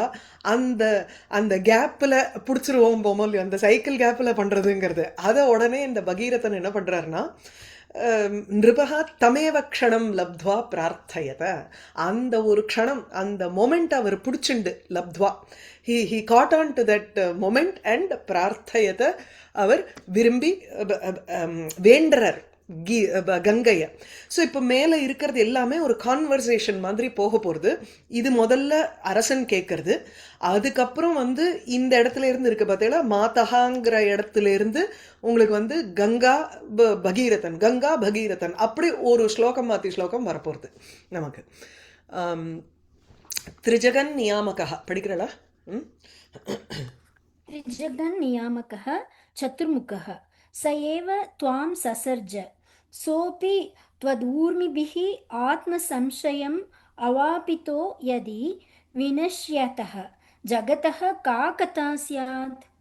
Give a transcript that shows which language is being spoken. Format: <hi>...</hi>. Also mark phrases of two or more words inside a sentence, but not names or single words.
<ta>அந்த அந்த கேப்பில் பிடிச்சிருவோம் போமோ அந்த சைக்கிள் கேப்பில் பண்ணுறதுங்கிறது அதை உடனே இந்த பகீரதன் என்ன பண்ணுறாருன்னா,</ta> <sa>नृपकः तमेव क्षणम् लब्ध्वा प्रार्थयत.</sa> <ta>அந்த ஒரு க்ஷணம் அந்த மொமெண்ட் அவர் பிடிச்சுண்டு லப்த்வா</ta> <en>he caught on to that moment</en> <ta>அண்ட் பிரார்த்தயத. அவர் விரும்பி வேண்டரர் கங்கையை. ஸோ இப்போ மேலே இருக்கிறது எல்லாமே ஒரு கான்வர்சேஷன் மாதிரி போக போகிறது. இது முதல்ல அரசன் கேட்கறது, அதுக்கப்புறம் வந்து இந்த இடத்துல இருந்து இருக்க பார்த்தீங்களா மாதகாங்கிற இடத்துல இருந்து உங்களுக்கு வந்து கங்கா பகீரதன், கங்கா பகீரதன் அப்படி ஒரு ஸ்லோகம் மாற்றி ஸ்லோகம் வரப்போகிறது நமக்கு.</ta> <sa>त्रिजगन् नियामकः</sa> <ta>படிக்கிறளா?</ta> <sa>त्रिजगन् नियामकः चतुर्मुखः स एव त्वां ससर्ज सोऽपि त्वदूर्मिभिः आत्मसंशयम् अवापितो यदि विनश्यतः जगतः का कथा स्यात्?</sa>